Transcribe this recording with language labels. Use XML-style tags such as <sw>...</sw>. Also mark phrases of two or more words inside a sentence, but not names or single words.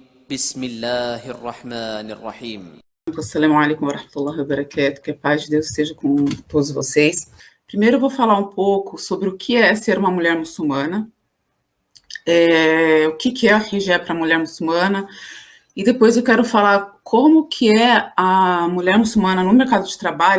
<ar>بسم الله الرحمن الرحيم. السلام عليكم ورحمة الله وبركاته,</ar> <pt>que a paz de Deus esteja com todos vocês. Primeiro eu vou falar um pouco sobre o que é ser uma mulher muçulmana, o que é a hijab para a mulher muçulmana, e depois eu quero falar como que é a mulher muçulmana no mercado de trabalho.</pt>